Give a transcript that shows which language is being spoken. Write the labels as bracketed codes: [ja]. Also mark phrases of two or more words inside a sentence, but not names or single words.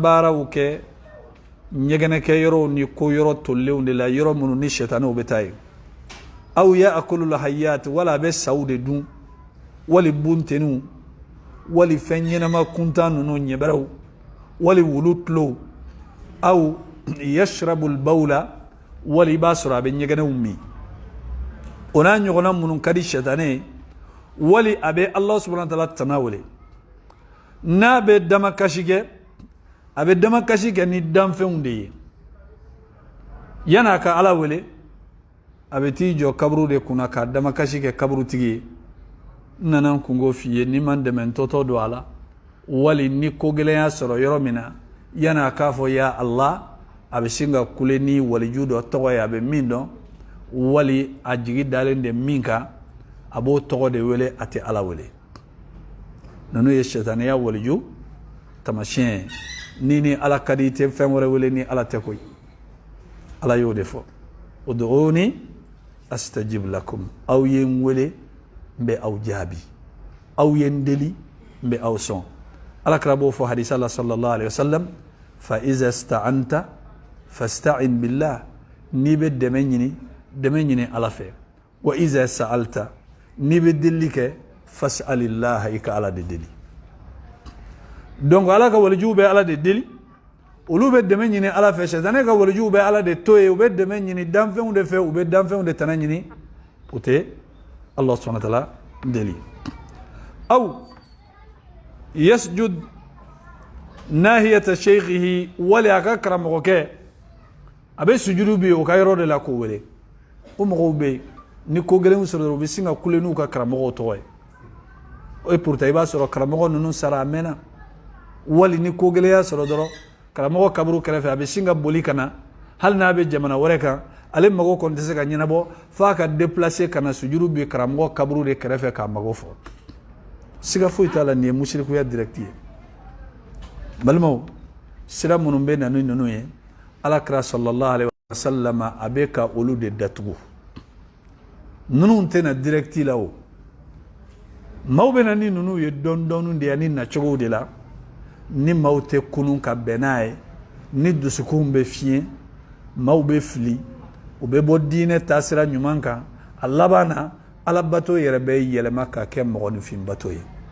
[bm] baaraw kɛ ɲɛgɛnɛkɛ yɔrɔw ni ko yɔrɔ tollenw de la yɔrɔ minnu ni shaitanɛw bɛ taa yen [ar] أو يأكل الحيات [bm] wala a bɛ saw de dun wali buntenw wali fɛn ɲɛnama kuntan ninnu ɲɛbɛrɛw wali wulu tulow [ar] أو يشرب البول [bm] wali i b'a sɔrɔ a bɛ ɲɛgɛnɛw min o n'a ɲɔgɔnna minnu ka di shaitanɛ wali a bɛ ala [ar] سبحانه وتعالى [bm] tana wele n'a bɛ damakasi kɛ a bɛ damakasi kɛ ni danfɛnw de ye yan'a ka ala wele a bɛ t'i jɔ kaburu de kunna ka damakasi kɛ kaburutigi ye n nana n kungo f'i ye n'i ma dɛmɛ n tɔtɔ don a la wali ni ko gɛlɛnya sɔrɔ yɔrɔ min na yan'a k'a fɔ [ar] يا الله [bm] a bɛ sin ka kule ni waliju dɔ tɔgɔ ye a bɛ min dɔn wali a jigi dalen de min kan a b'o tɔgɔ de wele a tɛ ala wele ninnu ye shaitaniya waliju tamasiyɛn ni ala ka di i tɛ fɛn wɛrɛ wele ni ala tɛ koyi ala y'o de fɔ [ar] ادعوني أستجب لكم [bm] aw ye n wele n bɛ aw jaabi aw ye n deli n bɛ aw sɔn ala kira b'o fɔ hadisa la [ar] صلى الله عليه وسلم فإذا استعنت فاستعن بالله [bm] n'i bɛ dɛmɛ ɲini ala fɛ [ar] وإذا سألت [bm] n'i bɛ deli kɛ fas'alillah i ka ala de deli donc ala ka walijuw bɛ ala de deli olu bɛ dɛmɛ ɲini ala fɛ shaitanɛ ka walijuw bɛ ala de to ye u bɛ dɛmɛ ɲini danfɛnw de fɛ u bɛ danfɛnw de tana ɲini u tɛ Allah [ar] سبحانه وتعالى [bm] deli [ar] أو يسجد ناحية شيخه [bm] wali a ka karamɔgɔkɛ a bɛ sujudu bi o ka yɔrɔ de la k'o wele o mɔgɔw bɛ yen ni ko gɛlɛnw sɔrɔ dɔrɔn u bɛ sin ka kule n'u ka karamɔgɔw tɔgɔ ye o ye pourtant i b'a sɔrɔ karamɔgɔ ninnu sara a mɛnna wali ni ko gɛlɛya sɔrɔ dɔrɔn karamɔgɔ kaburu kɛrɛfɛ a bɛ sin ka boli ka na hali n'a bɛ jamana wɛrɛ kan ale mago kɔni tɛ se ka ɲɛnabɔ f'a ka déplacer ka na sujudu bi karamɔgɔ kaburu de kɛrɛfɛ k'a mago fɔ siga foyi t'a la nin ye musirikuya direct ye balimaw sira minnu bɛ na ni ninnu ye ala kira [ar] صلى الله عليه وسلم [bm] a bɛ ka olu de datugu ninnu tɛ na direct la o maaw bɛ na ni ninnu ye dɔɔni de ye ni nacogow de la ni maaw tɛ kunun ka bɛn n'a ye ni dusukun bɛ fiɲɛ maaw bɛ fili u bɛ bɔ diinɛ taasira ɲuman kan a laban na ala bato yɛrɛ bɛ yɛlɛma ka kɛ mɔgɔninfin bato ye